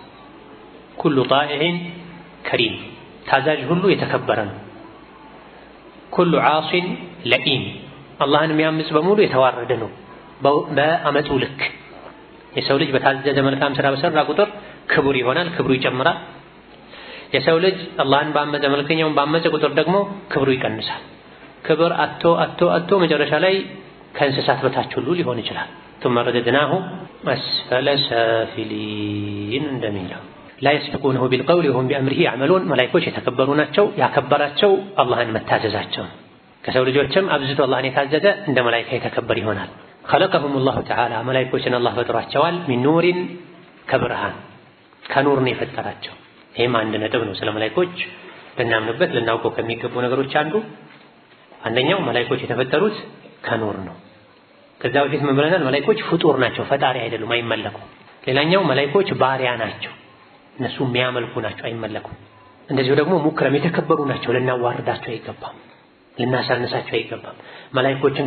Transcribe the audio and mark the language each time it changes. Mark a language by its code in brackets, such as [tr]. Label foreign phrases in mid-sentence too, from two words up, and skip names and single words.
[ar] كل طائع كريم [am] ታዛዥ ሁሉ የተከበረ ነው። [ar] كل عاص لئيم [am] አላህን የሚያምፅ በሙሉ የተዋረደ ነው በአመፁ ልክ። የሰው ልጅ በታዘዘ መልካም ስራ በሰራ ቁጥር ክቡር ይሆናል፣ ክብሩ ይጨምራል። የሰው ልጅ አላህን ባመፀ መልከኛውን ባመፀ ቁጥር ደግሞ ክብሩ ይቀንሳል። ክብር አቶ መጨረሻ ላይ ከእንስሳት በታች ሁሉ ሊሆን ይችላል። [ar] ثم رددناه أسفل [am] سافلين እንደሚለው [ar] لا يسبقونه بالقول وهم بأمره يعملون [am] መላእክቶች የተከበሩ ናቸው። ያከበራቸው አላህን መታዘዛቸው ከሰው ልጆችም አብዝቶ አላህን የታዘዘ እንደ መላእክት የተከበር ይሆናል። [ar] خلقهم الله تعالى [am] መላእክቶችን አላህ ፈጥሯቸዋል [ar] من نور [am] ከብርሃን ከኑር ነው የፈጠራቸው። ይሄም አንድ ነጥብ ነው። ስለ መላእክቶች ልናምንበት ልናውቀው ከሚገቡ ነገሮች አንደኛው መላእክቶች የተፈጠሩት ከኑር ነው። ከዛ በፊት ምን ብለናል? መላእክቶች ፍጡር ናቸው፣ ፈጣሪ አይደሉም፣ አይመለኩም። ሌላኛው መላእክቶች ባሪያ ናቸው፣ እነሱ የሚያመልኩ ናቸው፣ አይመለኩም። እንደዚሁ ደግሞ ሙክረም የተከበሩ ናቸው፣ ልናዋርዳቸው አይገባም፣ ልናሳንሳቸው አይገባም። መላእክቶችን